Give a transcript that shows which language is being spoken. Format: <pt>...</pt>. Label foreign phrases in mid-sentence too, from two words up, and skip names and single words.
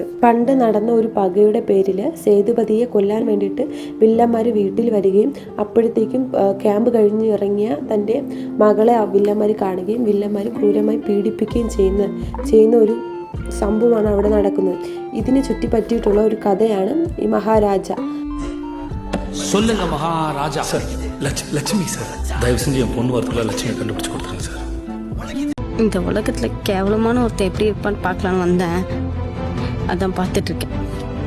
<ml>പണ്ട് നടന്ന ഒരു പകയുടെ പേരിൽ സേതുപതിയെ കൊല്ലാൻ വേണ്ടിയിട്ട് വില്ലന്മാർ വീട്ടിൽ വരികയും അപ്പോഴത്തേക്കും ക്യാമ്പ് കഴിഞ്ഞ് ഇറങ്ങിയ തൻ്റെ മകളെ വില്ലന്മാർ കാണുകയും വില്ലന്മാർ ക്രൂരമായി പീഡിപ്പിക്കുകയും ചെയ്യുന്ന ഒരു സംഭവമാണ് അവിടെ നടക്കുന്നത്. ഇതിനെ ചുറ്റിപ്പറ്റിയിട്ടുള്ള ഒരു കഥയാണ് ഈ മഹാരാജ.</ml> <ta>சொல்லுங்க மகாராஜா. சார் லட்சுமி சார், தயவு செஞ்சு என் பொண்ணு வரதுக்குள்ள லட்சுமியை கண்டுபிடிச்சு கொடுத்துருங்க சார். இந்த உலகத்தில் கேவலமான ஒருத்தன் எப்படி இருப்பான்னு பார்க்கலான்னு வந்தேன். அதான் பார்த்துட்டு இருக்கேன்.</ta>